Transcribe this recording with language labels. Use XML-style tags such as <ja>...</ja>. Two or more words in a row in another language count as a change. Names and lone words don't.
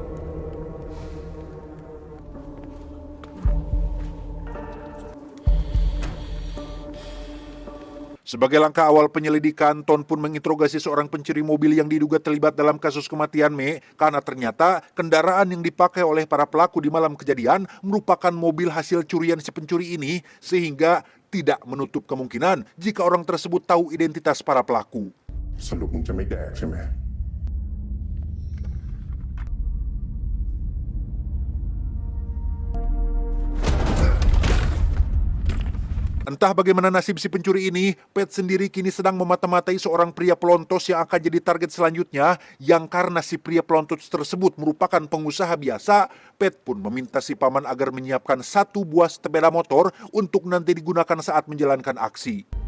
<id>Sebagai langkah awal penyelidikan, Ton pun menginterogasi seorang pencuri mobil yang diduga terlibat dalam kasus kematian Me karena ternyata kendaraan yang dipakai oleh para pelaku di malam kejadian merupakan mobil hasil curian si pencuri ini, sehingga tidak menutup kemungkinan jika orang tersebut tahu identitas para pelaku.</id> <th>สรุปมึงจะไม่แดกใช่ไหม</th> <id>Entah bagaimana nasib si pencuri ini, Pet sendiri kini sedang memata-matai seorang pria pelontos yang akan jadi target selanjutnya, yang karena si pria pelontos tersebut merupakan pengusaha biasa, Pet pun meminta si paman agar menyiapkan 1 buah sepeda motor untuk nanti digunakan saat menjalankan aksi.</id>